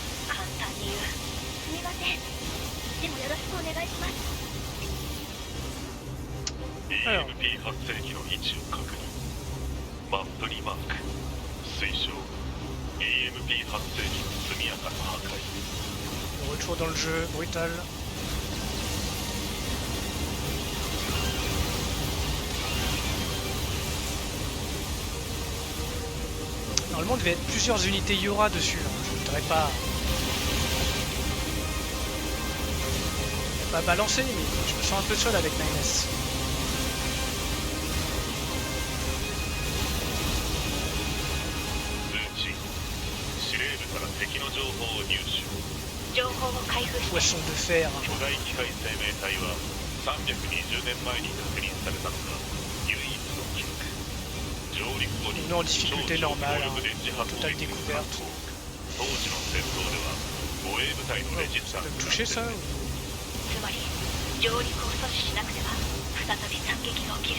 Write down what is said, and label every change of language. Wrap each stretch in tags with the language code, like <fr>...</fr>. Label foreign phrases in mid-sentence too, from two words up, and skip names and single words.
<ja>簡単に言う。すみません。でもよろしくお願いします。 EMP 発生器の位置を確認。マップにマーク。推奨 EMP 発生器の速やかな破壊。</ja> <fr>Le retour dans le jeu, brutal. Normalement, il devait être plusieurs unités Yora dessus. Hein. Je voudrais pas balancer, mais je me sens un peu seul avec Nines.</fr> <ja>敵の情報を入手。情報を開封して。</ja> <fr>Poisson de fer.</fr> <ja>巨大機械生命体は320年前に確認されたのが唯一の記録。上陸後に</ja> <fr>Non, difficulté normale, hein.</fr> <ja>電磁波攻</ja> <fr>Totale</fr> <ja>撃を</ja> <fr>découverte.</fr> <ja>当時の戦闘では護衛部隊のレジスタ</ja> <fr>Ça</fr> <ja>ン</ja> <fr>peut</fr> <ja>ス</ja> <fr>me toucher ça</fr> <ja>つまり上陸を阻止しなくては再び惨劇が起きる。</ja>